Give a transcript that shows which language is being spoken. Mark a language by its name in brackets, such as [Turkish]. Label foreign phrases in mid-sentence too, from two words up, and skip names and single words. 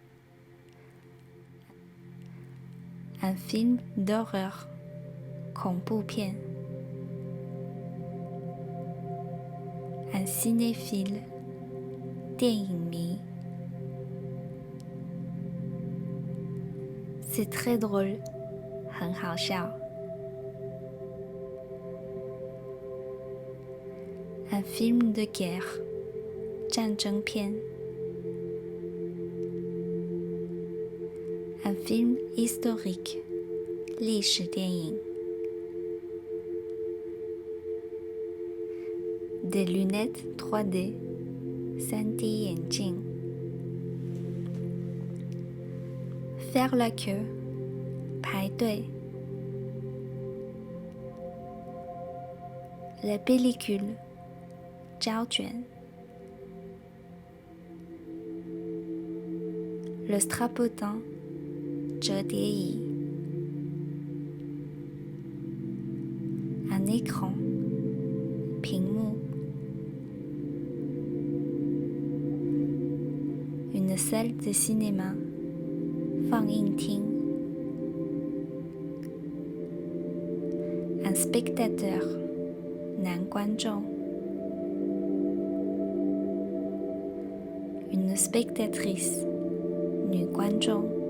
[French] un film d'horreur 恐怖片 un cinéphile [Chinese] 电影迷 [French] c'est très drôle [Chinese] 很好笑 [French] un film de guerre 战争片 un film historique [Chinese] 历史电影 [French] des lunettes 3D 3D 眼镜 faire la queue 排队 la pellicule 胶卷 le strapotin 折叠椅 un écran 屏幕 une salle de cinéma 放映厅 un spectateur [Chinese] 男观众 [French] une spectatrice [Chinese] 女观众